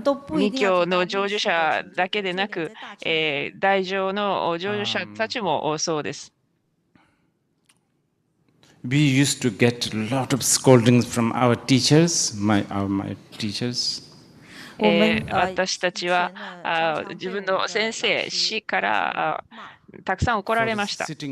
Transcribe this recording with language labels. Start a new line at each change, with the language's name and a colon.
Japanese: 密教の成就者だけでなく、大乗の成就者たちもそうです。
English: We used to get a lot of scoldings from our teachers, my teachers.
Japanese: 私たちは自分の先生、師からたくさん怒られました。